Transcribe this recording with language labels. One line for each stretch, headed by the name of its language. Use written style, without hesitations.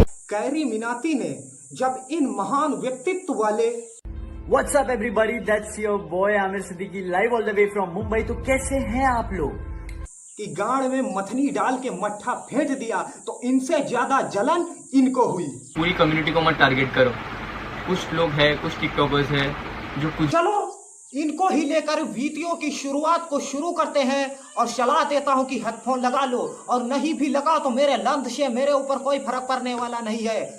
Hindi: Carry Minati ने जब इन महान व्यक्तित्व वाले
English: What's up everybody, that's your boy Aamir Siddiqui live all the way from Mumbai.
Hindi: तो कैसे हैं आप लोग? कि गाड़ में मथनी डाल के मट्ठा फेंक दिया तो इनसे ज्यादा जलन इनको हुई। पूरी कम्युनिटी को मत टारगेट करो। कुछ लोग हैं, कुछ टिकटॉकर्स हैं जो कुछ। चलो इनको ही लेकर वीडियो की शुरुआत को शुरू करते हैं और सलाह देता हूं कि हेडफोन लगा लो और नहीं भी लगा तो मेरे लंद से मेरे ऊपर कोई फर्क पड़ने वाला नहीं है।